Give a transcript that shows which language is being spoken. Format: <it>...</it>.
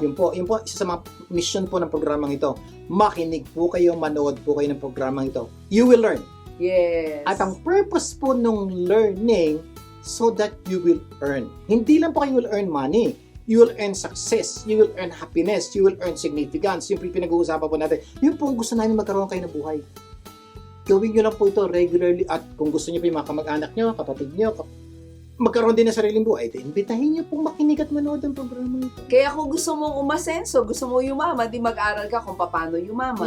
<tl>Yun po, isa sa mga mission po ng programang ito. Makinig po kayo, manood po kayo ng programang ito.</tl> <en>You will learn. Yes. At ang purpose po nung learning, so that you will earn.</en> <tl>Hindi lang po kayo</tl> <en>will earn money. You will earn success. You will earn happiness. You will earn significance.</en> <tl>Yung pinag-uusapan po natin. Yun po ang gusto namin magkaroon kayo ng buhay. Gawin nyo lang po ito regularly at kung gusto nyo po yung mga kamag-anak nyo, kapatid nyo, magkaroon din ng sariling buhay, imbitahin nyo pong makinig at manood ang programa ito. Kaya kung gusto mong umasenso, gusto mo yumaman, di mag-aral ka kung paano yumaman,</tl>